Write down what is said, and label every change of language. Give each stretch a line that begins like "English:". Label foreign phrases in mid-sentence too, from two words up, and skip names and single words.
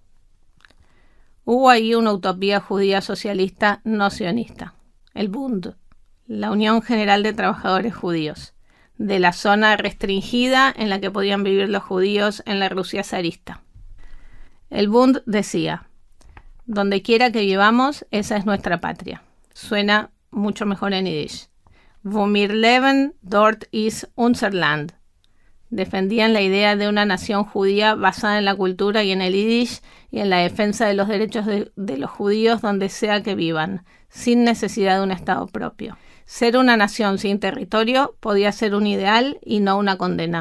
Spanish: Hubo ahí una utopía judía socialista no sionista, el Bund, la Unión General de Trabajadores Judíos, de la zona restringida en la que podían vivir los judíos en la Rusia zarista. El Bund decía: donde quiera que vivamos, esa es nuestra patria. Suena mucho mejor en yiddish.
German: Wo wir leben, dort ist unser Land.
Spanish: Defendían la idea de una nación judía basada en la cultura y en el yiddish y en la defensa de los derechos de los judíos donde sea que vivan, sin necesidad de un Estado propio. Ser una nación sin territorio podía ser un ideal y no una condena.